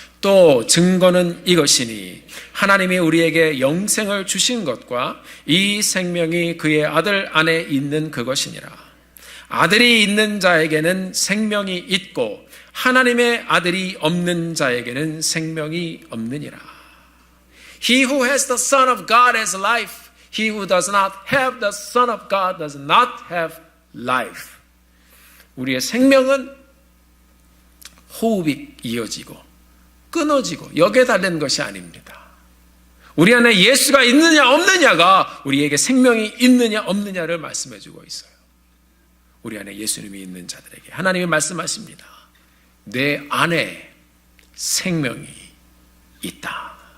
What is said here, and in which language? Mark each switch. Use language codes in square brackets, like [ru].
[ko] 또 증거는 이것이니 하나님이 우리에게 영생을 주신 것과 이 생명이 그의 아들 안에 있는 그것이니라. 아들이 있는 자에게는 생명이 있고 하나님의 아들이 없는 자에게는 생명이 없느니라. [en] He who has the Son of God has life. He who does not have the Son of God does not have life. [ko] 우리의 생명은 호흡이 이어지고 끊어지고 여기에 달린 것이 아닙니다. 우리 안에 예수가 있느냐 없느냐가 우리에게 생명이 있느냐 없느냐를 말씀해 주고 있어요. 우리 안에 예수님이 있는 자들에게 하나님이 말씀하십니다. 내 안에 생명이 있다.